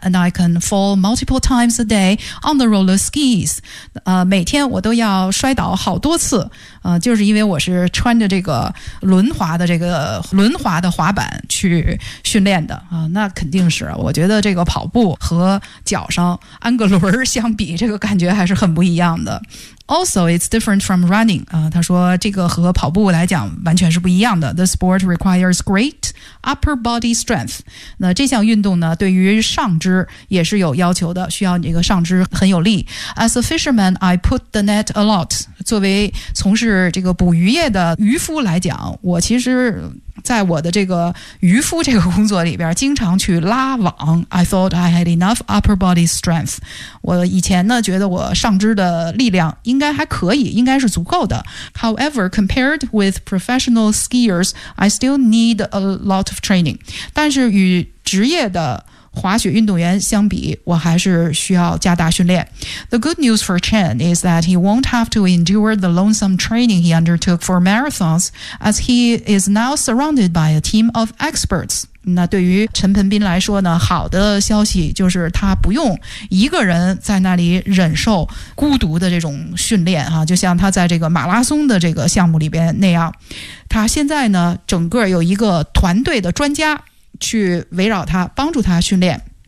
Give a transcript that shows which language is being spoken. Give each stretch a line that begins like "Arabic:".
English: And I can fall multiple times a day on the roller skis、
Chinese: 每天我都要摔倒好多次、就是因为我是穿着这个轮滑的这个轮滑的滑板去训练的、那肯定是，我觉得这个跑步和脚上安个轮相比，这个感觉还是很不一样的。
English: Also, it's different from running.、
Chinese: 他说这个和跑步来讲完全是不一样的。
English: The sport requires great upper body strength.
Chinese: 那这项运动呢对于上肢也是有要求的，需要你这个上肢很有力。
English: As a fisherman, I put the net a lot.
Chinese: 作为从事这个捕鱼业的渔夫来讲，我其实在我的这个渔夫这个工作里边经常去拉网。
English: I thought I had enough upper body strength.
Chinese: 我以前呢觉得我上肢的力量应该还可以，应该是足够的。
English: However, compared with professional skiers, I still need a lot of training.
Chinese: 但是与职业的滑雪运动员相比，我还是需要加大训练。
English: The good news for Chen is that he won't have to endure the lonesome training he undertook for marathons, as he is now surrounded by a team of experts.
Chinese: 那对于陈盆斌来说呢，好的消息就是他不用一个人在那里忍受孤独的这种训练、就像他在这个马拉松的这个项目里边那样，他现在呢整个有一个团队的专家去围绕他帮助他训练。